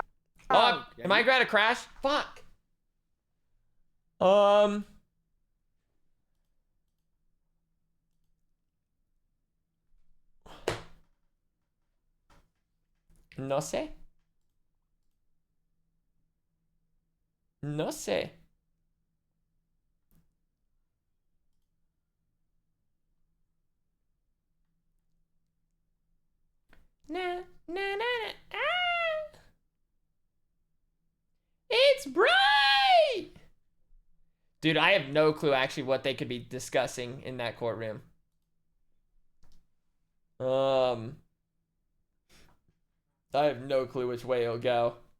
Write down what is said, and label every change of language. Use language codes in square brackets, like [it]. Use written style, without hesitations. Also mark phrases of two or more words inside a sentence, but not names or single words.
[en] Oh, am I going to crash? Fuck. [es] No sé. No sé. Na, na, na, na. [en] Ah! It's bright! Dude, I have no clue actually what they could be discussing in that courtroom. I have no clue which way it'll go.